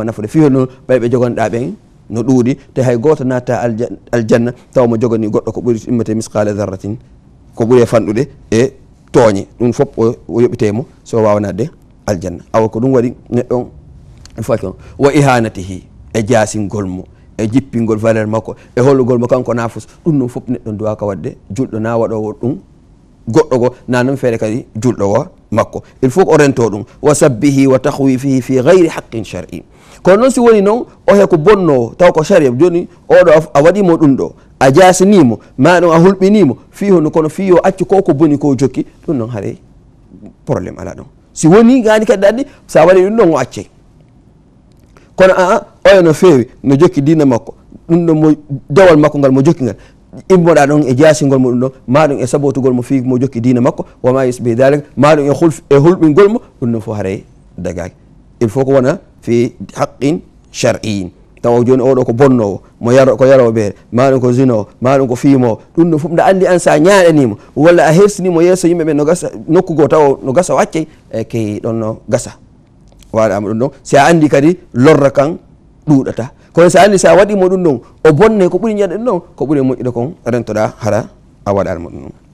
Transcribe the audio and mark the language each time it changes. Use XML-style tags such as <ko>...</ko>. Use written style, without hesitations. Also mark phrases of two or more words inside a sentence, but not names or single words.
<ff>nafude fiho noon ɓay ɓe jogonɗa ɓen no ɗuuɗi te hay goto natta aljanna taw mo jogani goɗɗo ko ɓuuri immete</ff> <ar>مثقال ذرة</ar> <ff>ko ɓuuri fanɗude e tooñe ɗum fof o yoɓitemo so wawanadde aljanna awa ko ɗum waɗi neɗɗon faki on</ff> <ar>وإهانته</ar> <ff>e jasingol mo e jippingol valeur makko e hollugol mo kanko nafus ɗum noon fof neɗɗon duwaka wadde julɗo na waɗowo ɗum goɗɗo go na noon feere kadi julɗo o makko</ff> <fr>il faut</fr> <ff>ko o rento ɗum</ff> <ar>وسبه وتخويفه في غير حق شرعي</ar> <ff>kono noon si woni noon o he ko bonnowo taw ko sharia joni oɗo a waɗimo ɗum ɗo a jasinimo ma ɗum a hulɓinimo fi hono kono fi o accu ko boni ko jokki ɗum noon haɗa probléme ala ɗon si woni gani kadi ɗaɗɗi sa waɗi ɗum ɗon o accay kono oya no feewi no jokki dina makko ɗum ɗon mo dewal makko ngal mo jokki ngal immoɗa ɗon e jasingol mo ɗum ɗon maɗum e sabotugol mo fi mo jokki dina makko</ff> <ar>وما يشبه ذلك</ar> <ff>maɗum e hulɓingol mo ɗum ɗon fof haray dagaki</ff> <fr>il faut</fr> <ff>ko wona</ff> <ar>في حق شرعي</ar> <ff>taw joni oɗo ko bonnowo mo ko yarowo ɓeere maɗum ko zinowo maɗum ko fiimowo ɗum ɗon fof nde andi an sa ñaɗanimo walla a hersinimo yesso yimɓeɓe no gasa nokkugo taw no gasa waccay e keyi ɗon no gasa waɗama ɗum ɗon si a andi kadi lorra kan ɗuɗata kono sa andi sa waɗimo ɗum ɗon o bonne ko ɓuuri ñaɗe ɗum ɗon ko ɓuuri moƴƴude kon rentoɗa hara a waɗanmo ɗum ɗon</ff>